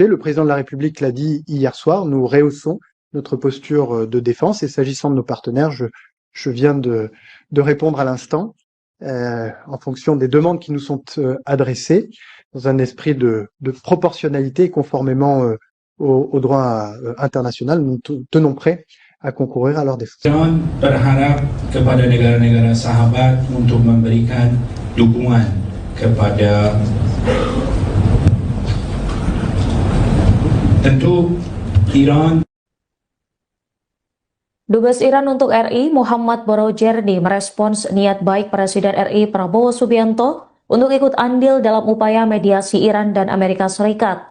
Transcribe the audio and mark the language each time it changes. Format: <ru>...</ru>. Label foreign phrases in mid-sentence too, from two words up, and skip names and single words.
<fr>Le président de la République l'a dit hier soir, nous rehaussons notre posture de défense et s'agissant de nos partenaires, je viens de répondre à l'instant. En fonction des demandes qui nous sont adressées, dans un esprit de proportionnalité et conformément au droit international, nous tenons prêts à concourir à leur défense.</fr> <id>Berharap kepada negara-negara sahabat untuk memberikan dukungan kepada tentu Iran. Dubes Iran untuk RI Muhammad Borojerdi merespons niat baik Presiden RI Prabowo Subianto untuk ikut andil dalam upaya mediasi Iran dan Amerika Serikat.</id>